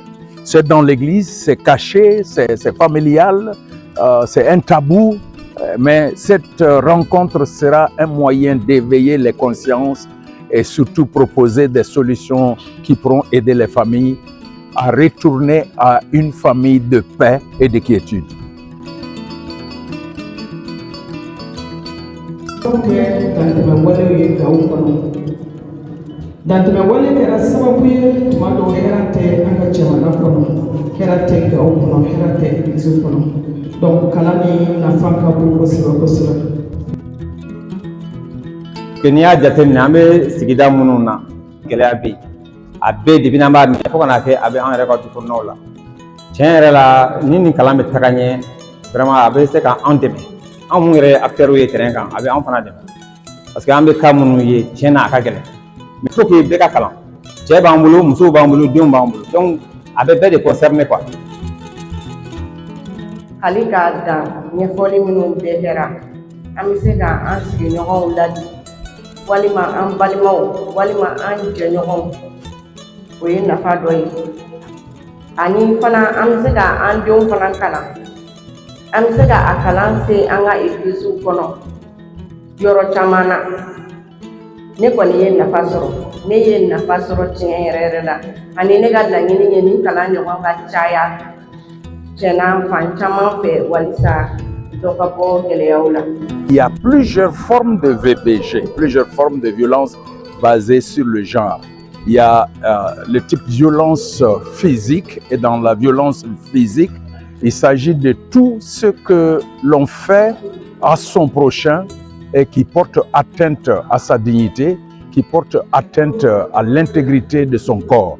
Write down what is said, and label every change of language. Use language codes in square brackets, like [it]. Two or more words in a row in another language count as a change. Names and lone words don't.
[fr] C'est dans l'église, c'est caché, c'est familial, c'est un tabou. Mais cette rencontre sera un moyen d'éveiller les consciences et surtout proposer des solutions qui pourront aider les familles à retourner à une famille de paix et de quiétude. [bm] dantɛmɛ wale kɛra sababu ye tuma dɔw hɛrɛ tɛ an ka jamana kɔnɔ, hɛrɛ tɛ gawo kɔnɔ, hɛrɛ tɛ église kɔnɔ. Donc kalan ni nafa ka bon kosɛbɛ kosɛbɛ. N'i y'a jateminɛ an bɛ sigida minnu na gɛlɛya bɛ yen, a bɛɛ depuis n'an b'a mɛn fo ka n'a kɛ a bɛ an yɛrɛ ka du kɔnɔnaw la. Tiɲɛ yɛrɛ la ni nin kalan bɛ taga ɲɛ, vraiment a bɛ se ka an dɛmɛ. Anw minnu yɛrɛ acteurs ye terrain kan, a bɛ an fana dɛmɛ. [fr] Parce que [bm] an bɛ cas minnu ye tiɲɛ na a ka gɛlɛn. [fr] Mais il faut que [bm] bɛɛ ka kalan. Cɛ b'an bolo, musow b'an bolo, denw b'an bolo. Donc a bɛ bɛɛ de [fr] concerné quoi. [bm] Hali k'a dan ɲɛfɔli minnu bɛɛ kɛra, an bɛ se ka an sigiɲɔgɔnw ladi, walima an balimaw, walima an jɛɲɔgɔnw. O ye nafa dɔ ye. Ani fana an bɛ se ka an denw fana kalan. An bɛ se ka a kalan se an ka églises kɔnɔ yɔrɔ caman na. Ne kɔni ye nafa sɔrɔ. Ne ye nafa sɔrɔ tiɲɛ yɛrɛ yɛrɛ la. Ani ne ka laɲini ye nin kalan ɲɔgɔn ka caya. [fr] Il y a plusieurs formes de VBG, plusieurs formes de violence basées sur le genre. Il y a le type violence physique, et dans la violence physique, il s'agit de tout ce que l'on fait à son prochain et qui porte atteinte à sa dignité, qui porte atteinte à l'intégrité de son corps.